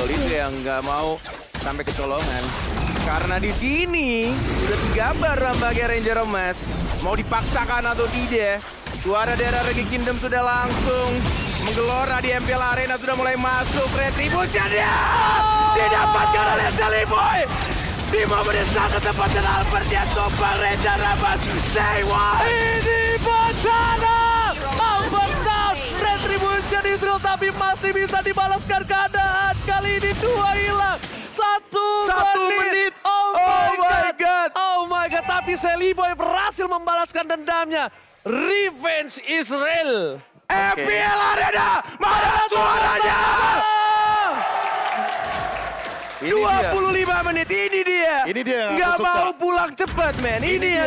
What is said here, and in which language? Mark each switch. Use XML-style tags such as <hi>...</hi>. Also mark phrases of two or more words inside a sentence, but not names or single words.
<id>Itu yang nggak mau sampai kecolongan. Karena di sini udah digambar nampaknya Ranger Emas. Mau dipaksakan atau tidak. Suara daerah Regi Kingdom sudah langsung menggelora di MPL Arena, sudah mulai masuk. Retribution-nya didapatkan oleh Sally Boy. Di momen yang sangat tepat dan Albert yang tumpah Ranger Emas.</id> <en>Say what?</en> <id>ini bencana! Albert down! Retribution Israel tapi masih bisa dibalaskan keadaan. Kali ini 2 hilang. 1 menit.</id> <en>Oh my god. Oh my god.</en> <id>Tapi Sally Boy berhasil membalaskan dendamnya. Revenge Israel. MPL Arena, mana suaranya? Ini dia. 25 menit, ini dia. Ini dia yang Nggak aku suka. mau pulang cepat, men. Ini yang</id>